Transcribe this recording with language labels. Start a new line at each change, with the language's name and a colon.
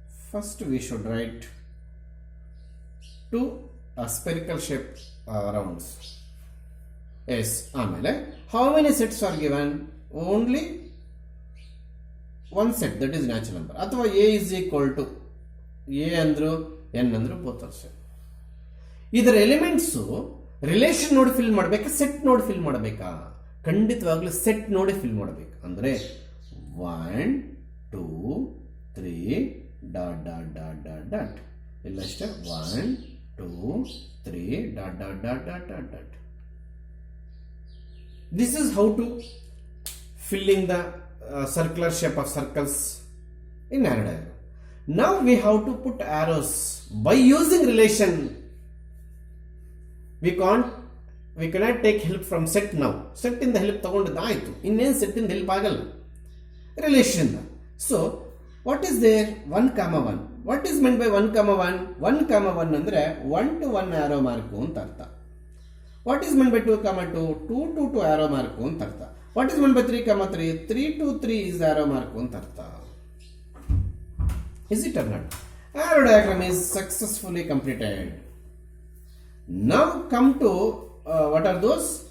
English: First we should write 2 spherical shape rounds. Yes. ಆಮೇಲೆ how many sets are given? Only one set, that is natural number.
Kannada: ಅಥವಾ a is equal to a ಅಂದ್ರು n ಅಂದ್ರು
English: both are same.
Kannada: ಇದರ elements relation ನೋಡಿ fill ಮಾಡಬೇಕಾ, set ನೋಡಿ fill ಮಾಡಬೇಕಾ? ಖಂಡಿತವಾಗ್ಲೂ ಸೆಟ್ ನೋಡಿ ಫಿಲ್ ಮಾಡಬೇಕು. ಅಂದರೆ 1, 2, 3 dot dot dot dot dot ಇಲ್ಲಷ್ಟೇ 1, 2, 3 dot dot dot dot dot dot.
English: This is how to filling the circular shape of circles in arrow diagram. Now we have to put arrows by using relation. We cannot take help from set now. Set in the help
Kannada: ತಗೊಂಡಿದ್ದು ಆಯಿತು, ಇನ್ನೇನು
English: set in the help ಆಗಲ್ಲ relation. So what is there? 1, 1. What is meant by 1, 1?
Kannada: 1, 1 ಅಂದರೆ 1 to 1 arrow mark ಅಂತ ಅರ್ಥ.
English: What is meant by 2, 2? 2 to 2 arrow mark ಅಂತ ಅರ್ಥ. What is meant by 3, 3? 3 to 3 is arrow mark ಅಂತ ಅರ್ಥ. Is it or not? Arrow diagram is successfully completed. Now come to what are those?